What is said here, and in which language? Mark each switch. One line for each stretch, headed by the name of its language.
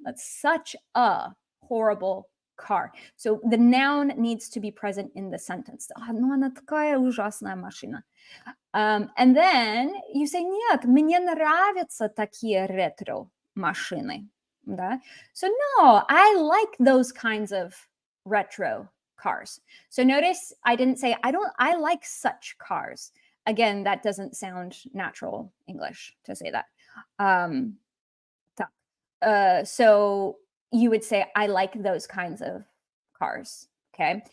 English: That's such a horrible car. So the noun needs to be present in the sentence.
Russian: Ну, она такая ужасная машина.
English: And then you say,
Russian: нет, мне нравятся такие ретро-машины. Да?
English: So no, I like those kinds of retro cars. So notice I didn't say, I like such cars. Again, that doesn't sound natural English to say that. So you would say, I like those kinds of cars. Okay.